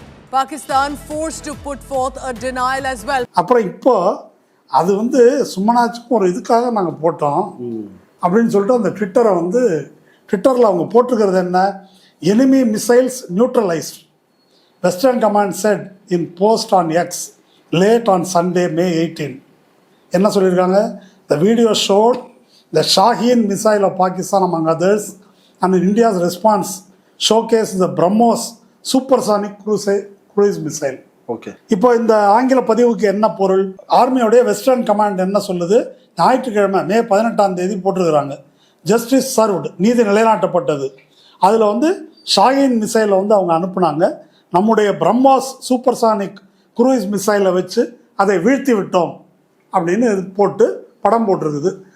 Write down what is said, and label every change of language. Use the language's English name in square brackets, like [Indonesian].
[English] Pakistan forced to put forth a denial as well. [Tamil] அப்புறம் இப்போ அது சும்மனாச்சும் ஒரு இதுக்காக நாங்கள் போட்டோம் அப்படின்னு சொல்லிட்டு அந்த ட்விட்டரில் அவங்க போட்டிருக்கிறது என்ன? [English] enemy missiles neutralized, Western Command said in post on X late on Sunday, May 18. [Tamil] என்ன சொல்லியிருக்காங்க? [English] The video showed the Shaheen missile of Pakistan among others, and India's response showcased the BrahMos supersonic cruise missile. Okay. [Tamil] இப்போ இந்த ஆங்கில பதிவுக்கு என்ன பொருள்? ஆர்மியோடைய western command என்ன சொல்லுது? ஞாயிற்றுக்கிழமை மே 18 போட்டிருக்கிறாங்க, [English] justice served, [Tamil] நீதி நிலைநாட்டப்பட்டது. அதில் வந்து ஷாஹின் மிசைலை வந்து அவங்க அனுப்புனாங்க. நம்முடைய பிரம்மாஸ் சூப்பர்சானிக் குரூயிஸ் மிசைலை வச்சு அதை வீழ்த்தி விட்டோம் அப்படின்னு போட்டு படம் போட்டிருக்குது.